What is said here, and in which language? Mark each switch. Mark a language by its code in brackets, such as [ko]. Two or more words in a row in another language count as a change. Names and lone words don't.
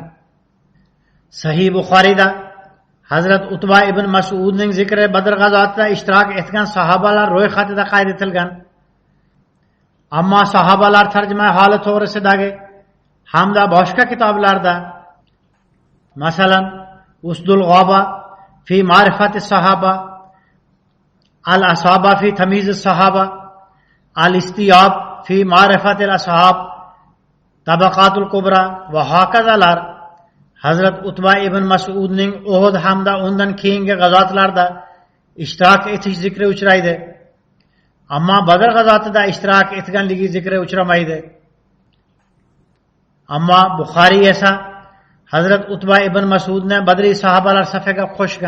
[uz] Sahih Buxoriyda Hazrat Utba ibn Mas'udning zikri Badr g'azotida ishtirok etgan sahobalar ro'yxatida qayd etilgan. Ammo sahobalar tarjima holi to'g'risidagi hamda boshqa kitoblarda, masalan, Usdul G'oba fi ma'rifati sahaba, Al-Asaba fi tamiz sahaba, Al-Istiyab fi ma'rifati al-ashab, Tabaqatul Kubra va hokazolar Hazrat Utba ibn Mas'udning Uhud hamda undan keyingi g'azotlarda ishtirok etish zikri uchraydi. Ammo Badr g'azotida ishtirok etganligi zikri uchramaydi. Ammo Buxoriy esa Hazrat Utba ibn Mas'udni Badri sahobalar safiga qo'shgan.